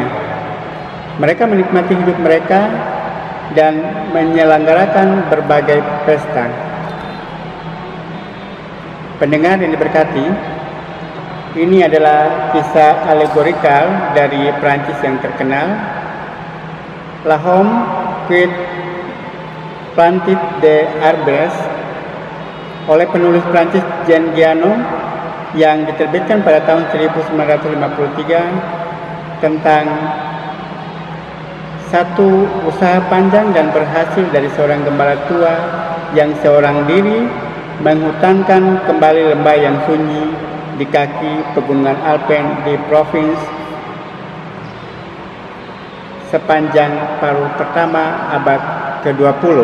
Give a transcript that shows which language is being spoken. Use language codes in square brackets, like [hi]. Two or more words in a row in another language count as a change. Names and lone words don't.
[id] Mereka menikmati hidup mereka dan menyelenggarakan berbagai pesta. Pendengar yang diberkati, ini adalah kisah alegorikal dari Prancis yang terkenal, La Homme qui plantit des arbres, oleh penulis Prancis Jean Guiano, yang diterbitkan pada tahun 1953, tentang satu usaha panjang dan berhasil dari seorang gembala tua yang seorang diri menghutankan kembali lembah yang sunyi di kaki pegunungan Alpen di provinsi sepanjang paruh pertama abad ke-20.